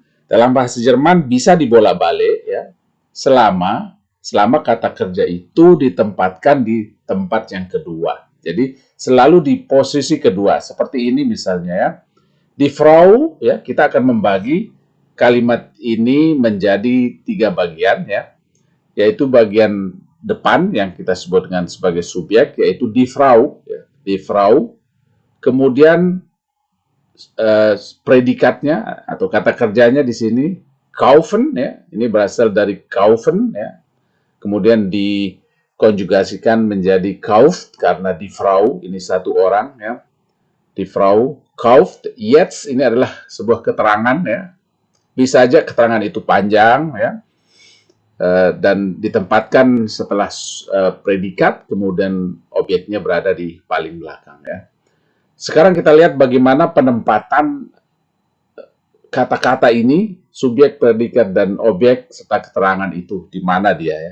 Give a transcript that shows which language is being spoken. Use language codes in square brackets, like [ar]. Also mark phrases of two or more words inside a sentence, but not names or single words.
[id] Dalam bahasa Jerman bisa dibolak-balik, ya, selama kata kerja itu ditempatkan di tempat yang kedua. Jadi selalu di posisi kedua. Seperti ini misalnya, ya. [de] Die Frau, [id] ya, kita akan membagi kalimat ini menjadi 3 bagian, ya. Yaitu bagian depan yang kita sebut dengan sebagai subjek, yaitu [de] die Frau, [id] ya, [de] die Frau. [id] Kemudian predikatnya atau kata kerjanya di sini kaufen, ya, ini berasal dari kaufen, ya. Kemudian dikonjugasikan menjadi kauft karena die Frau ini satu orang, ya. [de] Die Frau kauft jetzt, [id] ini adalah sebuah keterangan, ya. Bisa saja keterangan itu panjang, ya, dan ditempatkan setelah predikat, kemudian objeknya berada di paling belakang, ya. Sekarang kita lihat bagaimana penempatan kata-kata ini, subjek, predikat, dan objek serta keterangan itu, di mana dia, ya.